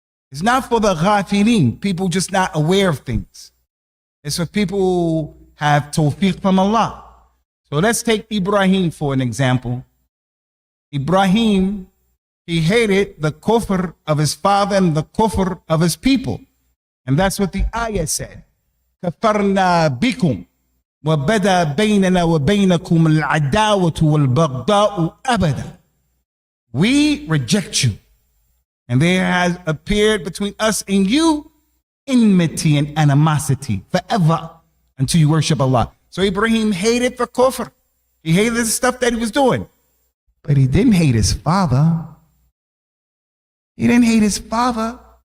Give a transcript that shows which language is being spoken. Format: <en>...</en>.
<en>It's not for the ghafilin, people just not aware of things. It's for people who have tawfiq from Allah. So let's take Ibrahim for an example. Ibrahim, he hated the kufr of his father and the kufr of his people. And that's what the ayah said.</en> <ar>كفرنا بكم وبدا بيننا وبينكم العداوة والبغضاء أبدا.</ar> <en>We reject you. And there has appeared between us and you enmity and animosity forever until you worship Allah. So Ibrahim hated the kufr. He hated the stuff that he was doing. But he didn't hate his father. He didn't hate his father.</en>